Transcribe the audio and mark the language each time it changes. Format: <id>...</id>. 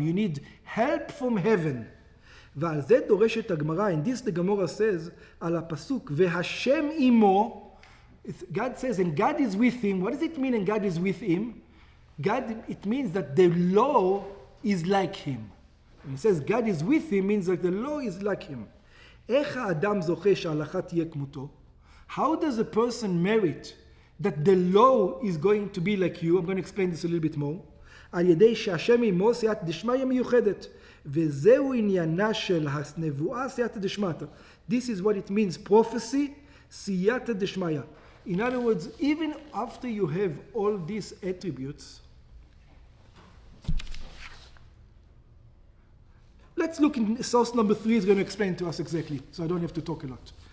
<en>You need help from heaven.</en> <he>ועל זה דורשת הגמרא,</he> <en>and this the Gemara says,</en> <he>על הפסוק, והשם עמו,</he> <en>God says, and God is with him. What does it mean, and God is with him? God, it means that the law is like him. When it says God is with him, means that the law is like him.</en> <he>איך האדם זוכה שההלכה תהיה כמותו?</he> <en>How does a person merit that the law is going to be like you? I'm going to explain this a little bit more.</en> <he>על ידי שהשם עמו סייעתא דשמיא מיוחדת. וזהו עניינה של הנבואה סייעתא דשמיא.</he> <en>This is what it means, prophecy, סייעתא דשמיא. In other words, even after you have all these attributes, let's look in source number 3 is going to explain to us exactly, so I don't have to talk a lot.</en>